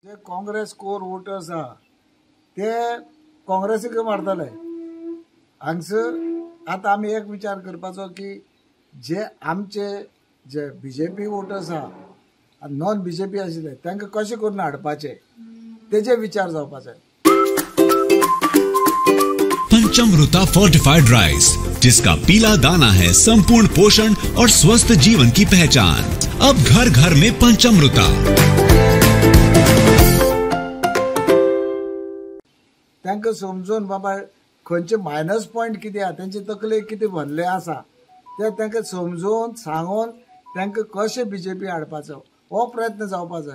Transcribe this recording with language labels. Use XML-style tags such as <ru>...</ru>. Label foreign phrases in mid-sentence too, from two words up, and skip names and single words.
<kok>जे काँग्रेस</kok> <en>core voters</en> <kok>आहा ते काँग्रेसीक मारतले हांगसर आता आमी एक विचार करपाचो की जे आमचे जे बीजेपी वोटर्स आहा नॉन बीजेपी आशिल्ले तांकां कशें करून हाडपाचे तेजे विचार जावपाचे।</kok> <hi>पंचामृता</hi> <en>fortified rice,</en> <hi>जिसका पीला दाना है संपूर्ण पोषण और स्वस्थ जीवन की पहचान। अब घर घर में पंचामृता।</hi> <kok>तांकां समजून बाबा खंयचे</kok> <en>minus point</en> <kok>कितें आहा तेंचे तकले कितें भरले आसा ते तांकां समजून सांगून तांकां कशें बीजेपी हाडपाचो हो प्रयत्न जावपा जाय।</kok>